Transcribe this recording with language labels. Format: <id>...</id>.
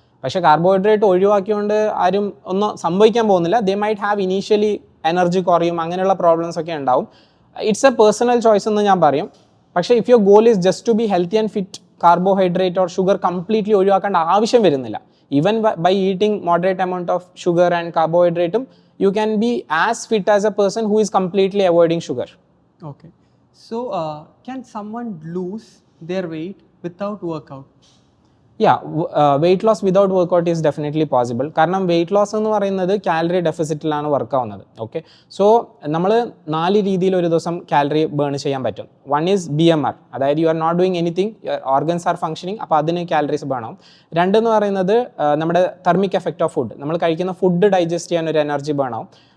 <ml>പക്ഷേ കാർബോഹൈഡ്രേറ്റ് ഒഴിവാക്കിക്കൊണ്ട് ആരും ഒന്നും സംഭവിക്കാൻ പോകുന്നില്ല.</ml> <en>they might have</en> <ml>initially energy കുറയും, അങ്ങനെയുള്ള പ്രോബ്ലംസ് ഒക്കെ ഉണ്ടാവും.</ml> <en>it's a personal choice</en> <ml>എന്ന് ഞാൻ പറയും.</ml> <en>പക്ഷേ if your goal is just to be healthy and fit, carbohydrate or sugar completely</en> <ml>ഒഴിവാക്കേണ്ട ആവശ്യം വരുന്നില്ല.</ml> <en>Even by eating moderate amount of sugar and കാർബോഹൈഡ്രേറ്റും you can be as fit as a person who is completely avoiding sugar. Okay, so can someone lose their weight without workout? Yeah, weight loss without workout is definitely possible.</en> <ml>കാരണം weight loss എന്ന് പറയുന്നത് calorie ഡെഫിസിറ്റിലാണ് work ആവുന്നത്. Okay, so നമ്മൾ 4 രീതിയിൽ ഒരു ദിവസം calorie burn ചെയ്യാൻ പറ്റും.</ml> <en>one is BMR, അതായത് you are not doing anything, organs are functioning,</en> <ml>അപ്പോൾ അതിന് കാലറീസ് ബേൺ ആവും. 2 എന്ന് പറയുന്നത് നമ്മുടെ തെർമിക് എഫക്റ്റ് ഓഫ് ഫുഡ്, നമ്മൾ കഴിക്കുന്ന ഫുഡ് ഡൈജസ്റ്റ് ചെയ്യാൻ ഒരു എനർജി ബേൺ ആവും.</ml>